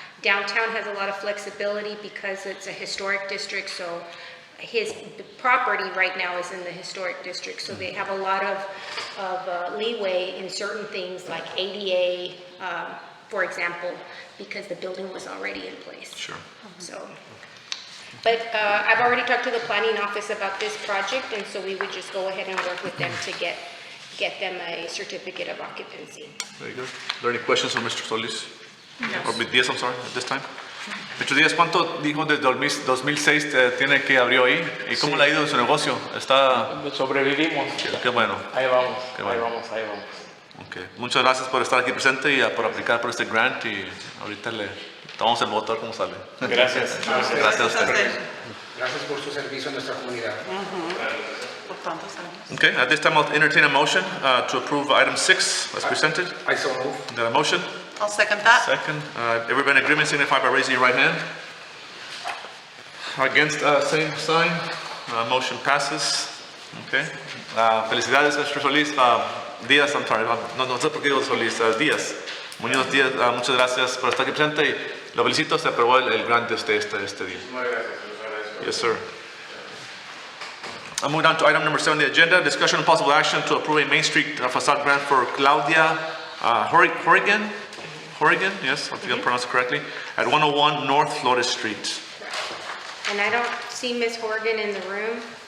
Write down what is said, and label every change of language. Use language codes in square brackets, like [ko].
[en] Downtown has a lot of flexibility because it's a historic district, so his property right now is in the historic district, so they have a lot of leeway in certain things like ADA, for example, because the building was already in place. Sure. So, but I've already talked to the planning office about this project, and so we would just go ahead and work with them to get them a certificate of occupancy. Very good. Are there any questions from Mr. Solis? Or Díaz, I'm sorry, at this time? Mr. [es] Díaz, ¿cuánto dijo desde 2006 tiene que abrió ahí? ¿Y cómo le ha ido en su negocio? Está... Sobrevivimos. Qué bueno. Ahí vamos, Qué bueno. ahí vamos. [en] Okay. [es] Muchas gracias por estar aquí presente y por aplicar por este grant y ahorita le tomamos el voto a ver cómo sale. Gracias. Gracias a usted. Gracias por su servicio a nuestra comunidad. Por tantos años. [en] Okay, at this time I'll entertain a motion to approve item 6 as presented. I so move. Got a motion? I'll second that. Second. Everybody in agreement signify by raising your right hand. Against, same sign. Motion passes. Okay. Felicidades, Mr. Solís. Díaz, I'm sorry. [es] No sé por qué digo Solís. Díaz. Muñoz Díaz, muchas gracias por estar aquí presente y lo felicito. Se aprobó el grant de usted este día. Muchas gracias. [en] Yes, sir. I'll move on to item number 7 on the agenda. Discussion and possible action to approve a Main Street facade grant for Claudia Horrigan. Horrigan, yes, I think I pronounced it correctly, at 101 North Flores Street. And I don't see Ms. Horgan in the room.